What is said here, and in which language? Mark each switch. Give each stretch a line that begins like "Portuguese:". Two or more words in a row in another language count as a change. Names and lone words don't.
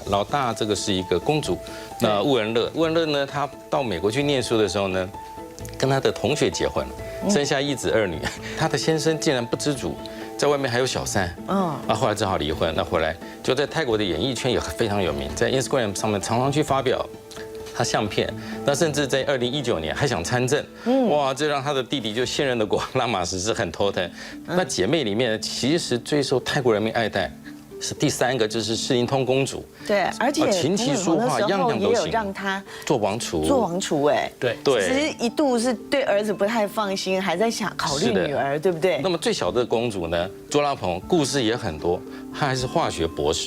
Chinese: 老大這個是一個公主，那烏恩勒，烏恩勒呢，他到美國去念書的時候呢，跟他的同學結婚了，生下1子2女，他的先生竟然不知足，在外面還有小三，後來只好離婚。那回來就在泰國的演藝圈也非常有名，在 Instagram 上面常常去發表他相片，那甚至在2019年還想參政，哇，這讓他的弟弟就現任的國王拉瑪十世很頭疼。那姐妹裡面其實最受泰國人民愛戴是第3個，就是斯林通公主。对，而且琴棋書畫樣樣都行，讓他做王儲。做王儲，哎，对，其實一度是對兒子不太放心，還在想考慮女兒，對不對？那麼最小的公主呢，卓拉蓬，故事也很多，她還是化學博士。